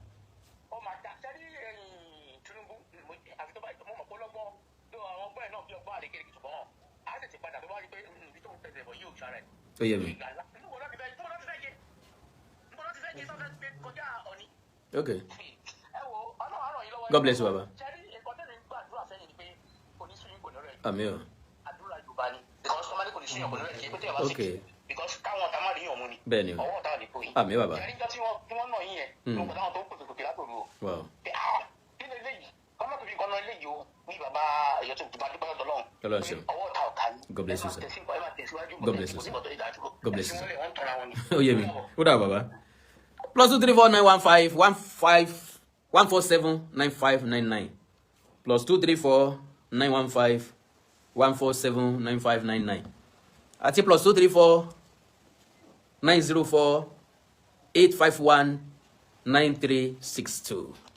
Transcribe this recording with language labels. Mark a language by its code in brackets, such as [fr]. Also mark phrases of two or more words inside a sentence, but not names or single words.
[yo] Ó yé mi. [en] Okay. God bless you, Baba. [yo] Àmín o. Okay. Bẹ́ẹ̀ni o. Àmín bàbá. [en] Wow. God bless you, sir. God bless you, sir. God bless you, [yo] sir. Ó yé mi. Ó dà bàbá. +234 915 147 9599 +234 915 147 9599 àti +234 904 851 9362.